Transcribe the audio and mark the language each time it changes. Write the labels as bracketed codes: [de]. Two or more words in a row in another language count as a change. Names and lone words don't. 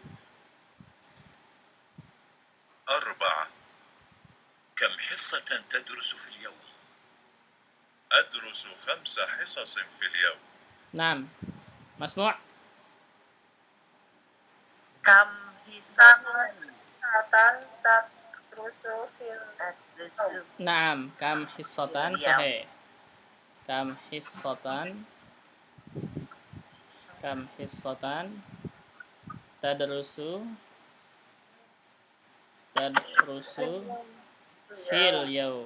[ar] 4. كم حصة تدرس في اليوم؟ أدرس 5 حصص في اليوم. نعم مسموع. كم حصة حصة تدرس في Tadrusu نعم، كم حصة صحيح. كم حصة تدرس في اليوم.